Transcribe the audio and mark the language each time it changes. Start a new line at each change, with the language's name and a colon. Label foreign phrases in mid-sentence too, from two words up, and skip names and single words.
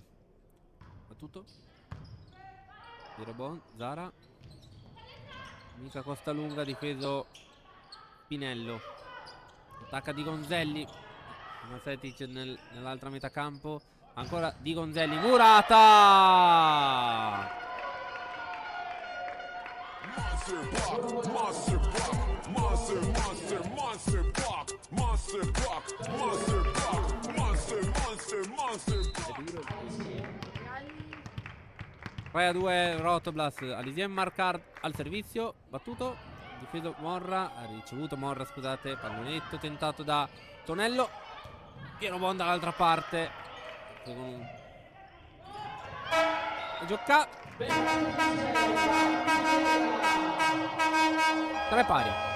Italian: Battuto. Tirobon, Zara. Mica Costalunga, difeso Pinello. Attacca Di Gonzelli. Masetic nell'altra metà campo. Ancora Di Gonzelli, Murata!
English: Monster block, monster block, monster, monster, monster block, monster block, monster block, monster, monster, monster block.
Italian: 3-2 Rotoblas, Alisien Marcard al servizio, battuto, difeso Morra, ha ricevuto Morra, scusate, pallonetto tentato da Tonello, Piero Bon dall'altra parte, con un... e gioca 3 pari.